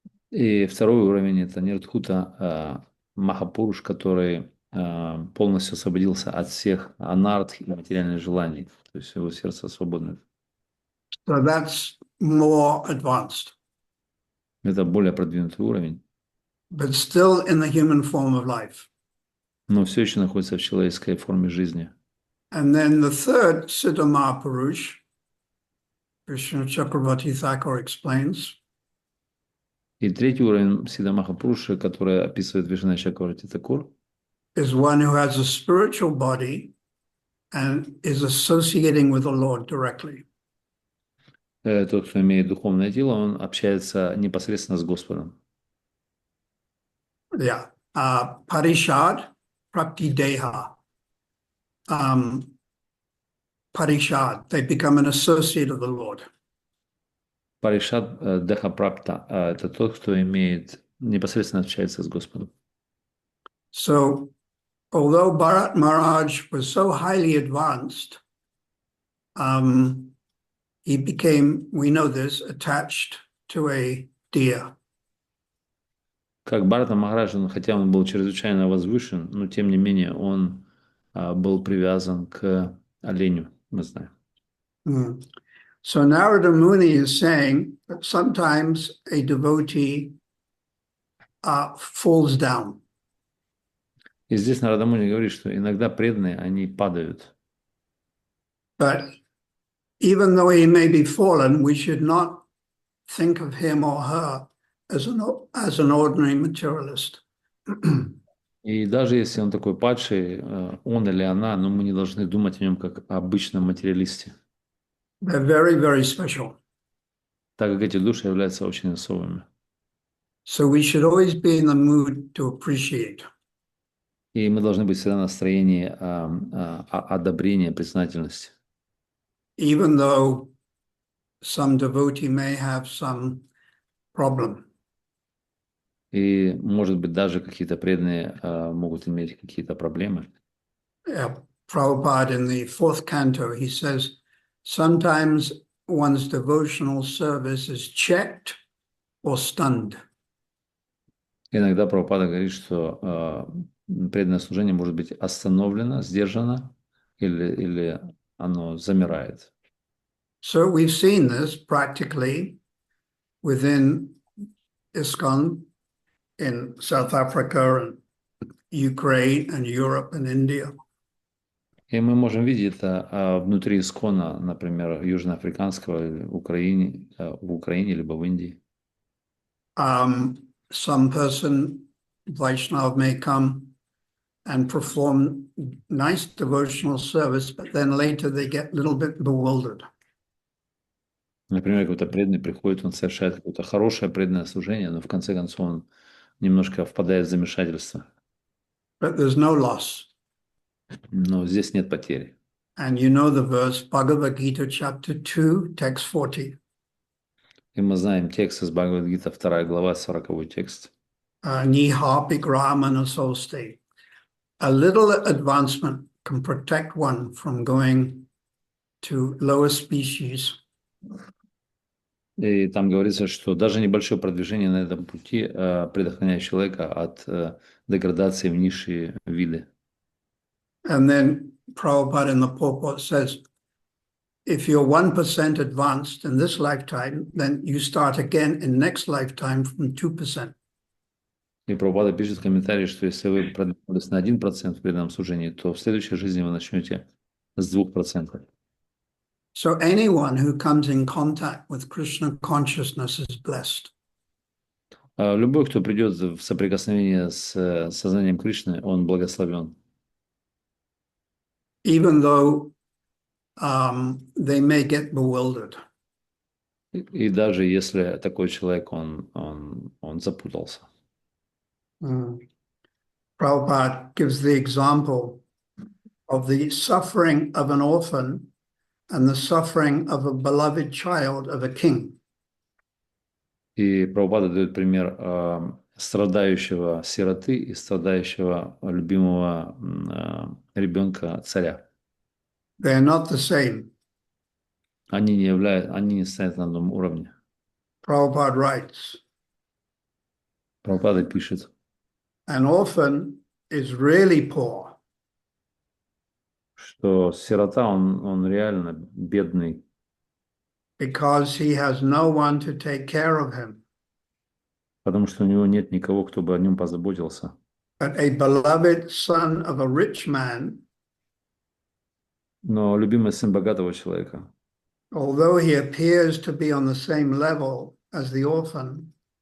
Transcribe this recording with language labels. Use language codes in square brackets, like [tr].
[ru] И второй уровень – это Нирдхута, Махапуруш, который полностью освободился от всех анарт и материальных желаний. То есть его сердце свободно. [en] So that's more advanced, [ru] Это более продвинутый уровень, [en] but still in the human form of life. [ru] но все еще находится в человеческой форме жизни. [en] And then the third, Siddha Mahapurush, Krishna Chakravarti Thakur explains, [ru] И третий уровень Сидха Махапуруши, который описывает Вишна Чакраварти Такур, [en] is one who has a spiritual body and is associating with the Lord directly. [ru] тот, кто имеет духовное тело, он общается непосредственно с Господом. [en] Yeah. Parishad, Prapti Deha. Parishad, they become an associate of the Lord. [ru] Паришат Деха Прапта – это тот, кто имеет непосредственно общается с Господом. [en] So, although Bharat Maharaj was so highly advanced, he became, we know this, attached to a deer. [ru] Как Бхарата Махарадж, хотя он был чрезвычайно возвышен, но тем не менее он был привязан к оленю, мы знаем. [en] So Narada Muni is saying that sometimes a devotee falls down. [ru] И здесь Нарада Муни говорит, что иногда преданные, они падают. [en] But even though he may be fallen, we should not think of him or her as an ordinary materialist. [ru] И даже если он такой падший, он или она, но мы не должны думать о нем как о обычном материалисте. [en] They're very, very special. [ru] Так как эти души являются очень особыми. [en] So we should always be in the mood to appreciate. [ru] И мы должны быть всегда в настроении одобрения, признательности. [en] Even though some devotee may have some problem. [ru] И, может быть, даже какие-то преданные могут иметь какие-то проблемы. [en] Prabhupada in the 4th canto, he says, sometimes one's devotional service is checked or stunned. [ru] Иногда Прабхупада говорит, что преданное служение может быть остановлено, сдержано, или оно замирает. [en] So we've seen this practically within ISKCON in South Africa and Ukraine and Europe and India. [ru] И мы можем видеть это внутри ИСККОНа, например, южноафриканского, в Украине либо в Индии. [en] Some person, Vaishnav, may come and perform nice devotional service, but then later they get a little bit bewildered. [ru] Например, какой-то преданный приходит, он совершает какое-то хорошее преданное служение, но в конце концов он немножко впадает в замешательство. [en] But there's no loss. [ru] Но здесь нет потери. [en] And you know the verse, Bhagavad Gita, chapter 2, text 40. [ru] И мы знаем текст из Бхагавад-гита, 2 глава, 40 текст. [sa] Niha Bigramana Soste. [en] A little advancement can protect one from going to lower species. [ru] И там говорится, что даже небольшое продвижение на этом пути предохраняет человека от деградации в низшие виды. [en] And then Prabhupada in the purport says, if you're 1% advanced in this lifetime, then you start again in next lifetime from 2%. [ru] И Прабхупада пишет в комментарии, что если вы продвинулись на 1% в преданном служении, то в следующей жизни вы начнете с 2%. [en] So anyone who comes in contact with Krishna consciousness is blessed. [ru] Любой, кто придет в соприкосновение с сознанием Кришны, он благословен. [en] Even though they may get bewildered. [ru] И даже если такой человек, он запутался. [en] Prabhupada gives the example of the suffering of an orphan and the suffering of a beloved child of a king. [ru] И Прабхупада дает пример страдающего сироты и страдающего любимого ребенка царя. [en] They are not the same. [ru] Они не стоят на одном уровне. [en] Prabhupada writes, [ru] Прабхупада пишет, [en] an orphan is really poor [ru] что сирота, он реально бедный, [en] because he has no one to take care of him. [ru] потому что у него нет никого, кто бы о нем позаботился. [en] But a beloved son of a rich man, [ru] Но любимый сын богатого человека, [en] although he appears to be on the same level as the orphan,